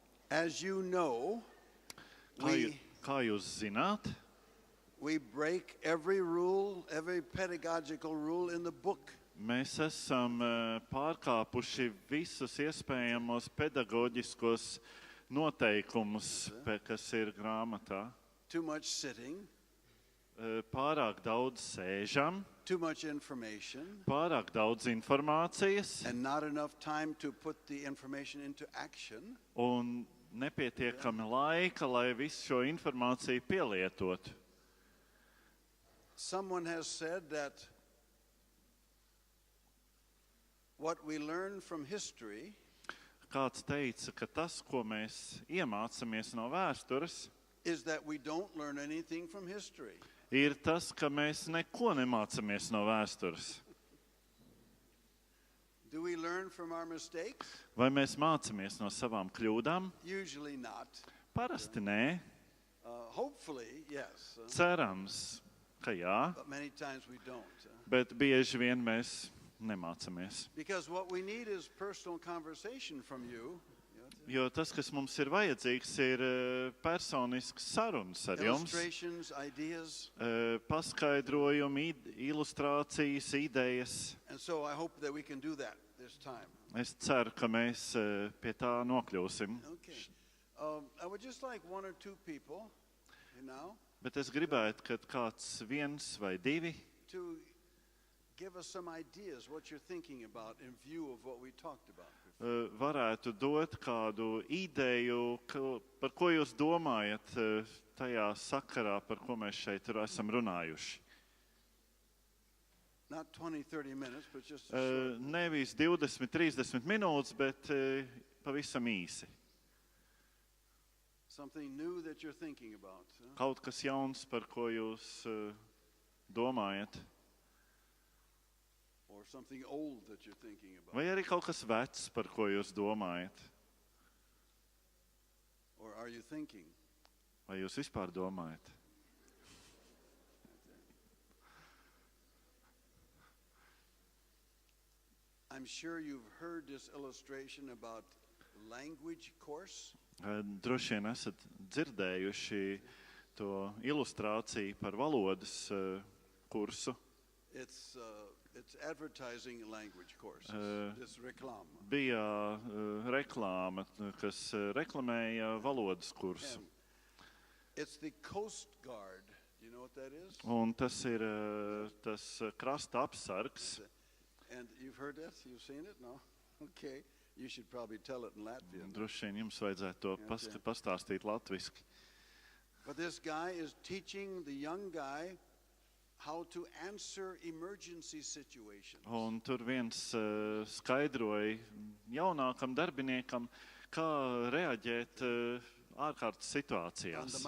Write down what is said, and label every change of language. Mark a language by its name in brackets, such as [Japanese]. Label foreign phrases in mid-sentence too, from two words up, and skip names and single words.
[English] As you know, [Latvian] Kā jūs zināt, [English] we break every rule, every pedagogical rule in the book. [Latvian] mēs esam pārkāpuši visus iespējamos pedagoģiskos noteikumus, kas ir grāmatā. [English] Too much sitting, [Latvian] Pārāk daudz sēžam, [English] too much information, [Latvian] pārāk daudz informācijas [English] and not enough time to put the information into action. [Latvian] un nepietiekami laika, lai visu šo informāciju pielietotu. [English] Someone has said that what we learn from history [Latvian] Kāds teica, ka tas, ko mēs iemācāmies no vēstures, [English] is that we don't learn anything from history. [Latvian] ir tas, ka mēs neko nemācāmies no vēstures. [English] Do we learn from our mistakes? [Latvian] Vai mēs mācāmies no savām kļūdām? [English] Usually not. [Latvian] Parasti nē. [English] Hopefully, yes. [Latvian] Cerams, ka jā, [English] But many times we don't. [Latvian] bet bieži vien mēs nemācāmies. [English] Because what we need is personal conversation from you. [Latvian] Jo tas, kas mums ir vajadzīgs, ir personisks sarunas ar jums, [English] Illustrations, ideas. [Latvian] paskaidrojumi, ilustrācijas, idejas. [English] And so I hope that we can do that this time. [Latvian] Es ceru, ka mēs pie tā nokļūsim. [English] Okay. I would just like one or two people, [Latvian] Bet es gribētu, ka kāds viens vai divi [English] to give us some ideas what you're thinking about in view of what we talked about before. [Latvian] varētu dot kādu ideju, par ko jūs domājat tajā sakarā, par ko mēs šeit esam runājuši. [English] Not 20, 30 minutes, but just a short. [Latvian] Nevis 20, 30 minūtes, bet pavisam īsi. [English] Something new that you're thinking about. [Latvian] Kaut kas jauns, par ko jūs domājat. [English] Or something old that you're thinking about. [Latvian] Vai arī kaut kas vecs, par ko jūs domājat. [English] Or are you thinking? [Latvian] Vai jūs vispār domājat? [English] I'm sure you've heard this illustration about language course. [Latvian] Droši vien esat dzirdējuši to ilustrāciju par valodas kursu. [English] It's advertising language courses. [Latvian] This reklāma. Bija reklāma, kas reklamēja valodas kursu. [English] It's the Coast Guard. Do you know what that is? [Latvian] Un tas ir tas krasta apsargs. [English] And you've heard that? You've seen it? No? Okay. You should probably tell it in Latvian. [Latvian] Droši vien jums vajadzētu to pastāstīt latviski. [English] But this guy is teaching the young guy how to answer emergency situations. [Latvian] Un tur viens skaidroja jaunākam darbiniekam, kā reaģēt ārkārtas [English] On the [Latvian] situācijās